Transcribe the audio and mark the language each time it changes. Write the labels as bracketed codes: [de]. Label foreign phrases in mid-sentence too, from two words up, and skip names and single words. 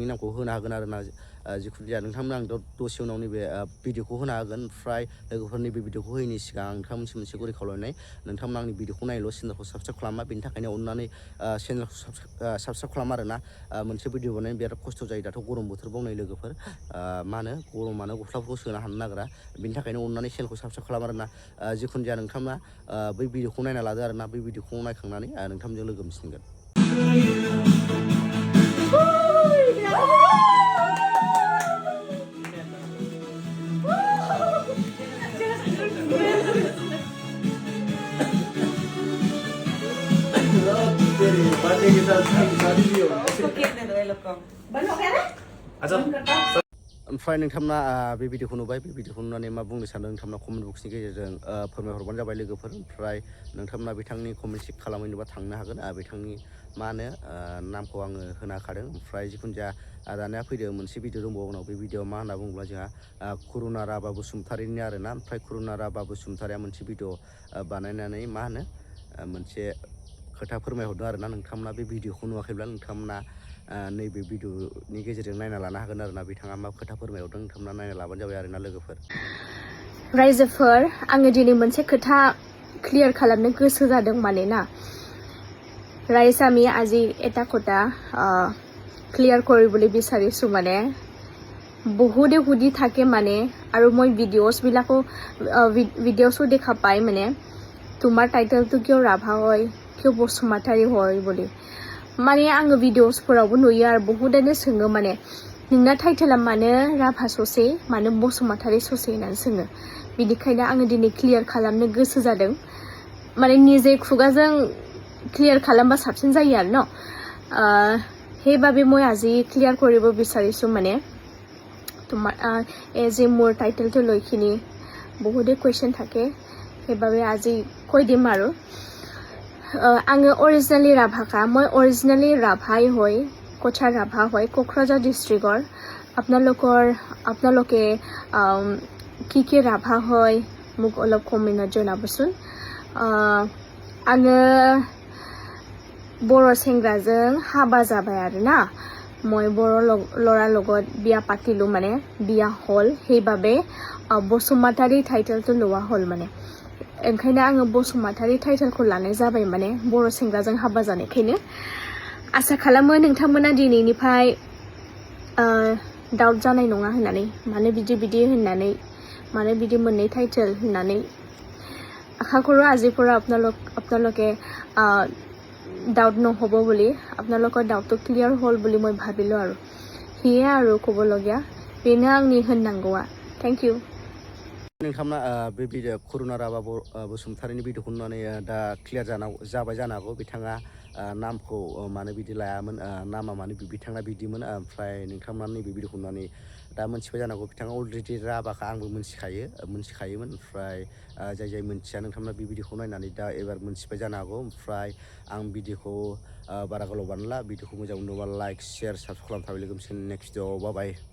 [brx] नामखौ होनो हागोन आरोना जिखुनु जाया नोंथांमोन आं दसे उनाव नैबे भिडिअखौ होनो हागोन ओमफ्राय लोगोफोर नैबे भिडिअखौ होयैनि सिगां आं नोंथांमोनसिम मोनसे गुरै खावलायनाय नोंथांमोन आंनि भिडिअखौ नायल' चेनेलखौ साबसक्राइब खालामा बेनि थाखायनो अननानै चेनेलखौ साबसक्राइब खालाम आरोना मोनसे भिडिअ बानायनो बिराद खस्थ' जायो दाथ' गरम बोथोर बावनाय लोगोफोर मा होनो गरमानो गस्लाफोरखौ सोनो हानो नागिरा बेनि थाखायनो अननानै चेनेलखौ साबसक्राइब खालाम आरोना जिखुनु जाया नोंथांमोना बै भिडिअखौ नायना लादो आरोना बै भिडिअखौ नायखांनानै नोंथांमोनजों लोगो मोनसिगोन [hi] बर्थडे के साथ शादी भी हो उसको केक दे दो ये लोग को बन हो गया ना अच्छा [brx] ओमफ्राय नोंथांमोना बे भिडिअखौ नुबाय बे भिडिअखौ नुनानै मा बुंनो सानदों नोंथांमोना कमेन्ट बक्सनि गेजेरजों फोरमायहरबानो जाबाय लोगोफोर ओमफ्राय नोंथांमोना बिथांनि कमेन्ट चेक खालामहैनोबा थांनो हागोन बिथांनि मा होनो नामखौ आङो होनो हाखादों ओमफ्राय जिखुनु जाया दानिया फैदों मोनसे भिडिअ दंबावो उनाव बे भिडिअआ मा होनना बुङोब्ला जोंहा kurrna राभा बसुमतारीनि आरोना ओमफ्राय kurrna राभा बसुमतारीया मोनसे भिडिअ बानायनानै मा होनो मोनसे खोथा फोरमायहरदों आरोना नोंथांमोना बे भिडिअखौ नुवाखैब्ला नोंथांमोना नैबे भिडिअनि गेजेरजों नायना लानो हागोन आरोना बिथाङा मा खोथा फोरमायहरदों नोंथांमोना नायना लाबानो जाबाय आरोना लोगोफोर रायजोफोर आङो दिनै मोनसे खोथा क्लियार खालामनो गोसो जादों मानोना [as] ৰাইজ আমি আজি এটা কথা ক্লিয়াৰ কৰিবলৈ বিচাৰিছো মানে বহুতে সুধি থাকে মানে আৰু মই ভিডিঅ'ছো দেখা পাই মানে তোমাৰ টাইটেলটো কিয় ৰাভা হয় কিয় বসুমतारी হয় বুলি [brx] माने आङो भिडिअ'सफोरावबो नुयो आरो बहुतानो सोङो माने नोंना टाइटेला मानो राभा ससे मानो बसुमतारी ससे होननानै सोङो बिनिखायनो आङो दिनै क्लियार खालामनो गोसो जादों माने निजे खुगाजों [as] ক্লিয়াৰ খালাম্বা সাবসিন যাই আর ন সেইভাবে মই আজি ক্লিয়াৰ কৰিব বিচাৰিছো মানে তোমাৰ যে মোৰ টাইটেলটো লৈখিনি বহুতে কুৱেশ্যন থাকে সেইভাবে আজি কৈ দিম আৰু आङो অৰিজিনেলি ৰাভাকা মই অৰিজিনেলি ৰাভাই হয় কছাৰ ৰাভা হয় কোকৰাঝাৰ ডিষ্ট্ৰিক্টৰ আপোনালোকে কি ৰাভা হয় মোক অলপ কমেণ্টত জনাবচোন [brx] आङो बर' सेंग्राजों हाबा जाबाय आरोना [as] মই बर' ল'ৰাৰ লগত বিয়া পাতিলো মানে বিয়া হল সেইভাবে বসুমतारी টাইটেলটো লোৱা হল মানে [brx] ओंखायनो आङो बसुमतारी टाइटेलखौ लानाय जाबाय माने बर' सेंग्राजों हाबा जानायखायनो आसा खालामो नोंथांमोना दिनैनिफ्राय डाउट जानाय नङा होननानै माने बिदि होननानै माने बिदि मोननै टाइटेल होननानै [as] আশা কৰোঁ আজিৰ পৰা আপোনালোকে ডাউট নহ'ব বুলি আপোনালোকৰ ডাউটটো ক্লিয়াৰ হ'ল বুলি মই ভাবিলোঁ আৰু সেয়ে আৰু ক'বলগীয়া [brx] बेनो आंनि होननांगौआ थेंक इउ नोंथांमोना बे भिडिअ kurrna राभा बसुमतारीनि भिडिअखौ नुनानै दा क्लियार जाबाय जानो हागौ बिथाङा नामखौ मानो बिदि लायामोन नामा मानो बिथाङा बिदिमोन ओमफ्राय नोंथांमोना नैबे भिडिअखौ नुनानै दा मोनथिबाय जानो हागौ बिथाङा अलरेडि राभाखा आंबो मोनथिखायोमोन ओमफ्राय जाय मोनथिया नोंथांमोना बे भिडिअखौ नायनानै दा एबार मोनथिबाय जानो हागौ ओमफ्राय आं भिडिअखौ बारा गोलाव बानायला भिडिअखौ मोजां मोनोबा [en] like share subscribe [brx] खालामना थाबाय लोगोसे [en] next video [brx] बाय